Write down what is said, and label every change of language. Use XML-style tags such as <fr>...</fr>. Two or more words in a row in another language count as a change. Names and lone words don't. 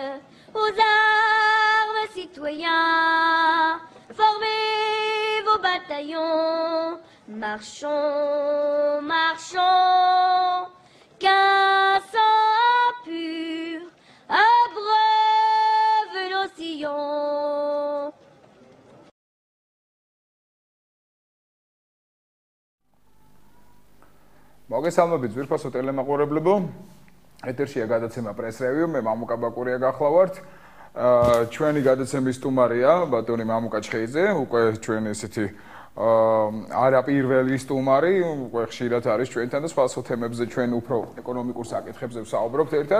<fr>Aux armes, citoyens, formez vos bataillons. Marchons, marchons, qu'un sang pur abreuve nos sillons.</fr> <ka>მოგესალმებით ძვირფასო ტელემაყურებლებო. ეთერშია გადაცემა პრეს რევიუ, მე მამუკა ბაკურია გახლავართ. ჩვენი გადაცემის სტუმარია ბატონი მამუკა ჩხეიძე, უკვე ჩვენი ესეთი არა პირველი სტუმარი, უკვე ხშირად არის ჩვენთან და სხვა თემებზე ჩვენ უფრო ეკონომიკურ საკითხებზე ვსაუბრობთ ერთად.</ka>